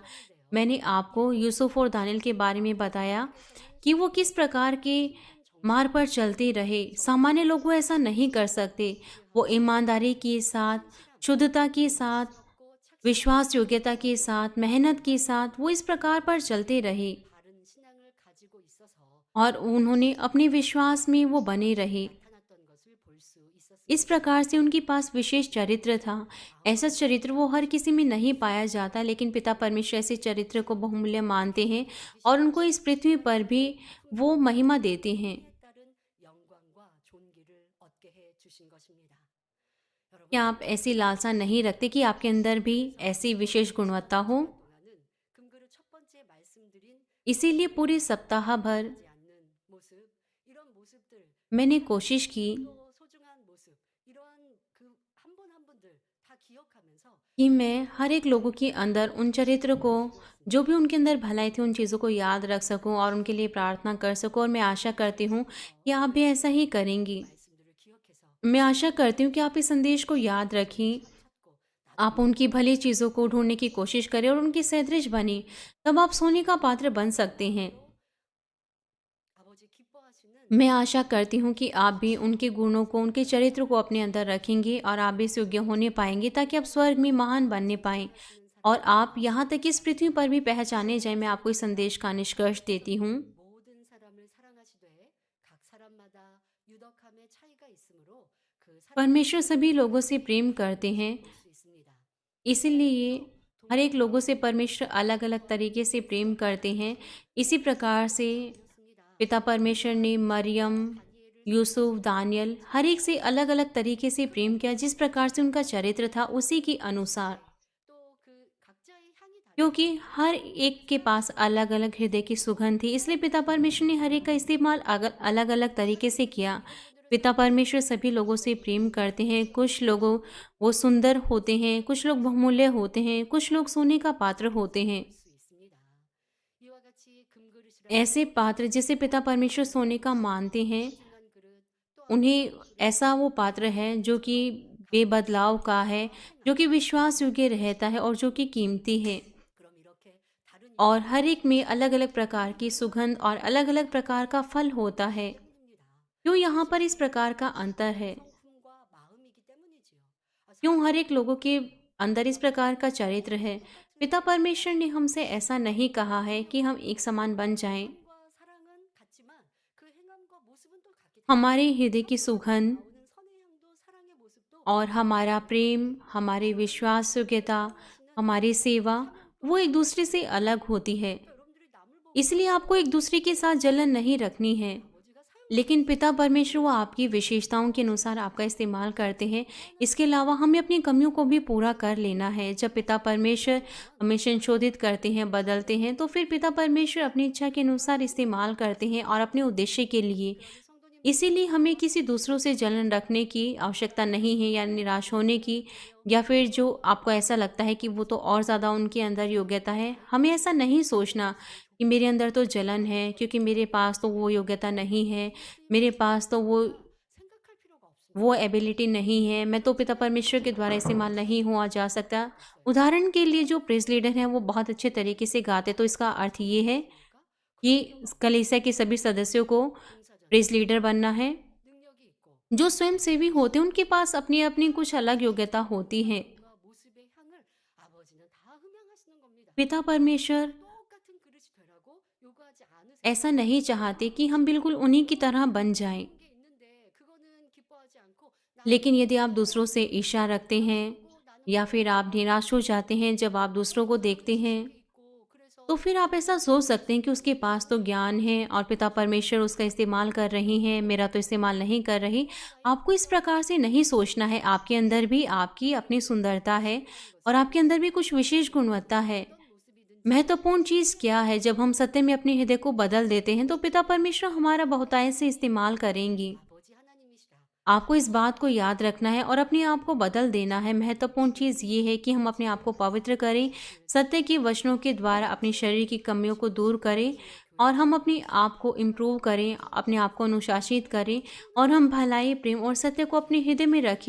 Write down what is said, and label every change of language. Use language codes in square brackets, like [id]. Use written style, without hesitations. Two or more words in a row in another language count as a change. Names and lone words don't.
[hi] मैंने आपको यूसुफ और दानियल के बारे में बताया कि वो किस प्रकार के मार्ग पर चलते रहे। सामान्य लोग वो ऐसा नहीं कर सकते। वो ईमानदारी के साथ, शुद्धता के साथ, विश्वास योग्यता के साथ, मेहनत के साथ वो इस प्रकार पर चलते रहे [ko] 바른 신앙을 가지고 있어서 [hi] और उन्होंने अपने विश्वास में वो बने रहे। [ko] 나타났던 것을 볼 수 있었습니다. [hi] इस प्रकार से उनके पास विशेष चरित्र था। ऐसा चरित्र वो हर किसी में नहीं पाया जाता, लेकिन पिता परमेश्वर ऐसे चरित्र को बहुमूल्य मानते हैं और उनको इस पृथ्वी पर भी वो महिमा देते हैं। [ko] 따른 영광과 존귀를 얻게 해 주신 것입니다. [hi] क्या [ko] 여러분, [hi] आप ऐसी लालसा नहीं रखते कि आपके अंदर भी ऐसी विशेष गुणवत्ता हो? [ko] 동안은 금그릇 첫 번째 말씀드린 [hi] इसीलिए पूरे सप्ताह भर [ko] 하지 않는 모습, 이런 모습들, [hi] मैंने कोशिश की [ko] 또 소중한 모습, 이러한 그 한 분 한 분들 다 기억하면서 [hi] कि मैं हर एक लोगों के अंदर उन चरित्र को, जो भी उनके अंदर भलाई थी, उन चीज़ों को याद रख सकूं और उनके लिए प्रार्थना कर सकूं। और मैं आशा करती हूँ कि आप भी ऐसा ही करेंगी। [ko] 말씀들을 기억해서 [hi] मैं आशा करती हूँ कि आप इस संदेश को याद रखें, [ko] 찾고 [hi] आप उनकी भली चीज़ों को ढूंढने की कोशिश करें और उनकी सदृश बने। तब आप सोने का पात्र बन सकते हैं। [ko] 아버지 기뻐하시는 [hi] मैं आशा करती हूँ कि आप भी उनके गुणों को, उनके चरित्र को अपने अंदर रखेंगे और आप भी इस योग्य होने पाएंगे, ताकि आप स्वर्ग में महान बनने पाएं और आप यहाँ तक इस पृथ्वी पर भी पहचाने जाएं। मैं आपको इस संदेश का निष्कर्ष देती हूँ। [ko] 모든 사람을 사랑하시되 각 사람마다 유덕함의 차이가 있으므로 그 [hi] परमेश्वर सभी लोगों से प्रेम करते हैं, [ko] 수 있습니다. [hi] इसीलिए हर एक लोगों से परमेश्वर अलग अलग तरीके से प्रेम करते हैं। इसी प्रकार से पिता परमेश्वर ने मरियम, यूसुफ, दानियल हर एक से अलग अलग तरीके से प्रेम किया। जिस प्रकार से उनका चरित्र था उसी के अनुसार, [ko] 또 그 각자의 향이 다르 [hi] क्योंकि हर एक के पास अलग अलग हृदय की सुगंध थी, इसलिए पिता परमेश्वर ने हर एक का इस्तेमाल अलग अलग तरीके से किया। पिता परमेश्वर सभी लोगों से प्रेम करते हैं। कुछ लोगों वो सुंदर होते हैं, कुछ लोग बहुमूल्य होते हैं, कुछ लोग सोने का पात्र होते हैं। [ko] 수 있습니다. 이와 같이 금그릇이라 [hi] ऐसे पात्र जिसे पिता परमेश्वर सोने का मानते हैं, [ko] 싱한 그릇 또 [hi] उन्हें ऐसा वो पात्र है जो कि बेबदलाव का है, जो कि विश्वास योग्य रहता है और जो कि कीमती है। [ko] 그럼 이렇게 다른 [hi] और हर एक में अलग अलग प्रकार की सुगंध और अलग अलग प्रकार का फल होता है। [ko] 때문입니다. [hi] क्यों यहाँ पर इस प्रकार का अंतर है? [ko] 성품과 마음이기 때문이지요. [hi] क्यों हर एक लोगों के अंदर इस प्रकार का चरित्र है? पिता परमेश्वर ने हमसे ऐसा नहीं कहा है कि हम एक समान बन जाएं। [ko] 과 사랑은 같지만 그 행함과 모습은 또 같기 때문에 [hi] हमारे हृदय की सुगंध [ko] 나오는 선의 향도 사랑의 모습도 [hi] और हमारा प्रेम, हमारी विश्वास योग्यता, हमारी सेवा, वो एक दूसरे से अलग होती है। [ko] 여러분들이 남을 보고 [hi] इसलिए आपको एक दूसरे के साथ जलन नहीं रखनी है, [ko] 아버지가 사용 [hi] लेकिन पिता परमेश्वर वो आपकी विशेषताओं के अनुसार आपका इस्तेमाल करते हैं। इसके अलावा हमें अपनी कमियों को भी पूरा कर लेना है। जब पिता परमेश्वर हमें संशोधित करते हैं, बदलते हैं, तो फिर पिता परमेश्वर अपनी इच्छा के अनुसार इस्तेमाल करते हैं और अपने उद्देश्य के लिए। [ko] 성도님 [hi] इसीलिए हमें किसी दूसरों से जलन रखने की आवश्यकता नहीं है या निराश होने की, या फिर जो आपको ऐसा लगता है कि वो तो और ज़्यादा उनके अंदर योग्यता है। हमें ऐसा नहीं सोचना कि मेरे अंदर तो जलन है क्योंकि मेरे पास तो वो योग्यता नहीं है, मेरे पास तो [ko] 생각할 필요가 없습니다. [hi] वो एबिलिटी नहीं है, मैं तो पिता परमेश्वर के द्वारा इस्तेमाल नहीं हुआ जा सकता। उदाहरण के लिए जो [en] praise leader [hi] हैं वो बहुत अच्छे तरीके से गाते, तो इसका अर्थ ये है कि कलीसिया के सभी सदस्यों को [ko] 봉사자 [en] praise leader [hi] बनना है। [ko] 능력이 있고 [hi] जो स्वयंसेवी होते हैं उनके पास अपनी अपनी कुछ अलग योग्यता होती है। [ko] 과 모습의 향을 아버지는 다 흠양하시는 겁니다. [hi] पिता परमेश्वर [ko] 똑같은 그릇이 되라고 요구하지 않으세요. [hi] ऐसा नहीं चाहते कि हम बिल्कुल उन्हीं की तरह बन जाएं। [ko] 게 있는데 그거는 기뻐하지 않고 [hi] लेकिन यदि आप दूसरों से ईर्ष्या रखते हैं या फिर आप निराश हो जाते हैं जब आप दूसरों को देखते हैं, [ko] 있고 그래서 [hi] तो फिर आप ऐसा सोच सकते हैं कि उसके पास तो ज्ञान है और पिता परमेश्वर उसका इस्तेमाल कर रही हैं, मेरा तो इस्तेमाल नहीं कर रही। आपको इस प्रकार से नहीं सोचना है। आपके अंदर भी आपकी अपनी सुंदरता है और आपके अंदर भी कुछ विशेष गुणवत्ता है। महत्वपूर्ण चीज़ क्या है? जब हम सत्य में अपने हृदय को बदल देते हैं तो पिता परमेश्वर हमारा बहुतायत से इस्तेमाल करेंगी। [ko] 아버지 하나님이시라. [hi] आपको इस बात को याद रखना है और अपने आप को बदल देना है। महत्वपूर्ण चीज़ ये है कि हम अपने आप को पवित्र करें, सत्य के वचनों के द्वारा अपने शरीर की कमियों को दूर करें और हम अपने आप को इम्प्रूव करें, अपने आप को अनुशासित करें और हम भलाई, प्रेम और सत्य को अपने हृदय में रखें।